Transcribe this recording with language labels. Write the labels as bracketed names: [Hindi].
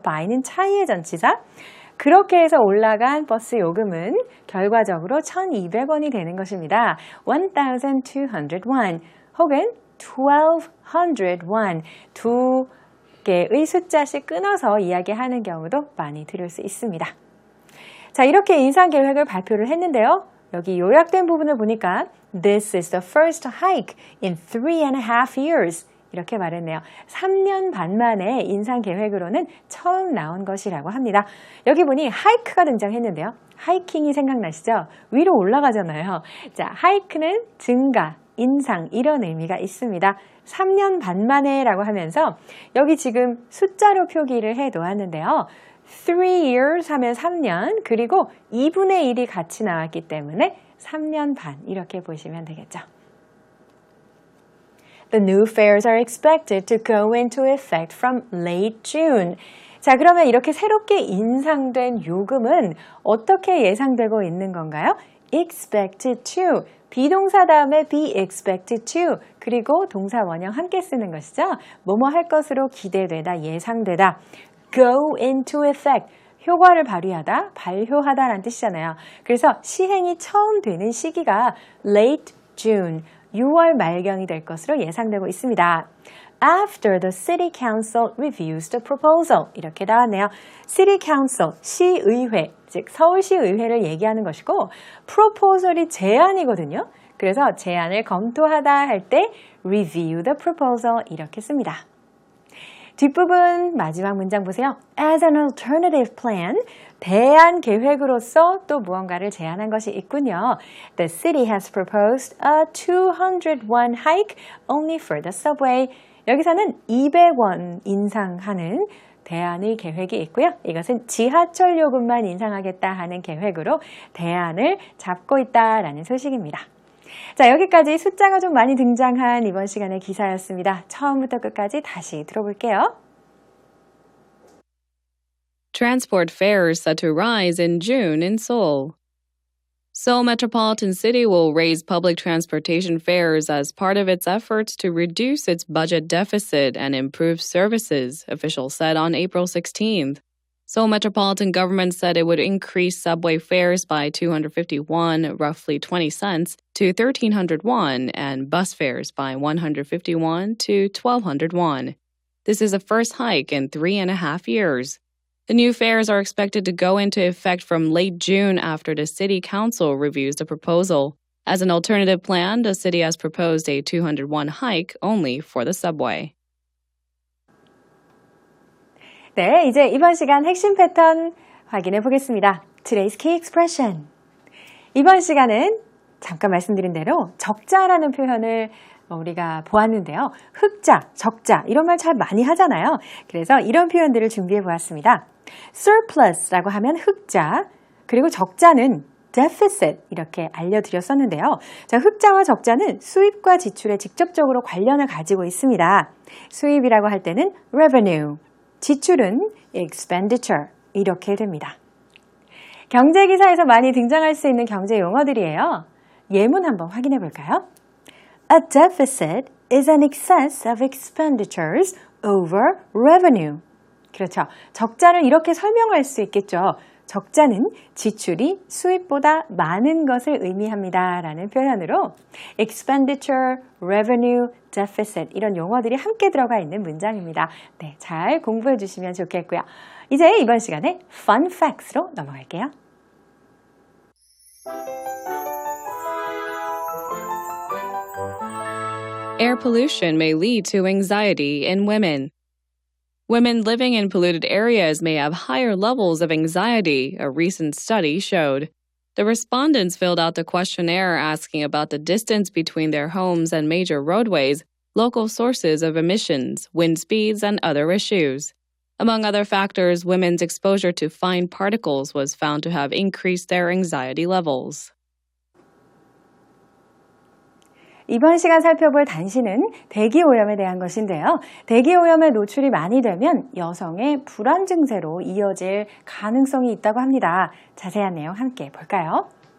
[Korean] by는 차이의 전치사. 그렇게 해서 올라간 버스 요금은 결과적으로 1,200원이 되는 것입니다. 1,200 won 혹은 1,200 won 두 개의 숫자씩 끊어서 이야기하는 경우도 많이 들을 수 있습니다. 자, 이렇게 인상 계획을 발표를 했는데요. [English] 여기 요약된 부분을 보니까 This is the first hike in 3.5 years. [Korean] 이렇게 말했네요. 3년 반 만에 인상 계획으로는 처음 나온 것이라고 합니다. 여기 보니 하이크가 등장했는데요. 하이킹이 생각나시죠? 위로 올라가잖아요. 자, 하이크는 증가, 인상 이런 의미가 있습니다. 3년 반 만에라고 하면서 여기 지금 숫자로 표기를 해 놓았는데요. 3 years 하면 3년 그리고 2분의 1이 같이 나왔기 때문에 3년 반 이렇게 보시면 되겠죠. [English] The new fares are expected to go into effect from late June. [Korean] 자, 그러면 이렇게 새롭게 인상된 요금은 어떻게 예상되고 있는 건가요? [English] Expected to. [Korean] 비동사 다음에 be expected to. 그리고 동사 원형 함께 쓰는 것이죠. 뭐뭐 할 것으로 기대되다, 예상되다. [English] Go into effect. [Korean] 효과를 발휘하다, 발효하다라는 뜻이잖아요. 그래서 시행이 처음 되는 시기가 late June, 6월 말경이 될 것으로 예상되고 있습니다. [English] After the City Council reviews the proposal. [Korean] 이렇게 나왔네요. City Council, 시의회, 즉 서울시의회를 얘기하는 것이고 proposal이 제안이거든요. 그래서 제안을 검토하다 할 때 review the proposal 이렇게 씁니다. 뒷부분 마지막 문장 보세요. As an alternative plan, 대안 계획으로서 또 무언가를 제안한 것이 있군요. [English] The city has proposed a 201 hike only for the subway. [Korean] 여기서는 200원 인상하는 대안의 계획이 있고요. 이것은 지하철 요금만 인상하겠다 하는 계획으로 대안을 잡고 있다라는 소식입니다. 자, 여기까지 숫자가 좀 많이 등장한 이번 시간의 기사였습니다. 처음부터 끝까지 다시 들어볼게요. [English] Transport fares set to rise in June in Seoul. Seoul Metropolitan City will raise public transportation fares as part of its efforts to reduce its budget deficit and improve services, officials said on April 16th. Seoul Metropolitan Government said it would increase subway fares by 251, roughly 20 cents, to 1,300 won, and bus fares by 151 to 1,200 won. This is the first hike in 3.5 years. The new fares are expected to go into effect from late June after the City Council reviews the proposal. As an alternative plan, the city has proposed a 201 hike only for the subway. [Korean] 네, 이제 이번 시간 핵심 패턴 확인해 보겠습니다. [English] Today's key expression. [Korean] 이번 시간은 잠깐 말씀드린 대로 적자라는 표현을 우리가 보았는데요. 흑자, 적자 이런 말 잘 많이 하잖아요. 그래서 이런 표현들을 준비해 보았습니다. surplus라고 하면 흑자, 그리고 적자는 deficit 이렇게 알려드렸었는데요. 자, 흑자와 적자는 수입과 지출에 직접적으로 관련을 가지고 있습니다. 수입이라고 할 때는 revenue, 지출은 expenditure 이렇게 됩니다. 경제기사에서 많이 등장할 수 있는 경제 용어들이에요. 예문 한번 확인해 볼까요? [English] A deficit is an excess of expenditures over revenue. [Korean] 그렇죠. 적자를 이렇게 설명할 수 있겠죠. 적자는 지출이 수입보다 많은 것을 의미합니다. 라는 표현으로 expenditure, revenue, deficit 이런 용어들이 함께 들어가 있는 문장입니다. 네, 잘 공부해 주시면 좋겠고요. 이제 이번 시간에 fun facts로 넘어갈게요. [English] Air pollution may lead to anxiety in women. Women living in polluted areas may have higher levels of anxiety, a recent study showed. The respondents filled out the questionnaire asking about the distance between their homes and major roadways, local sources of emissions, wind speeds, and other issues. Among other factors, women's exposure to fine particles was found to have increased their anxiety levels. [Korean] 이번 시간 살펴볼 단시는 대기오염에 대한 것인데요. 대기오염에 노출이 많이 되면 여성의 불안 증세로 이어질 가능성이 있다고 합니다. 자세한 내용 함께 볼까요?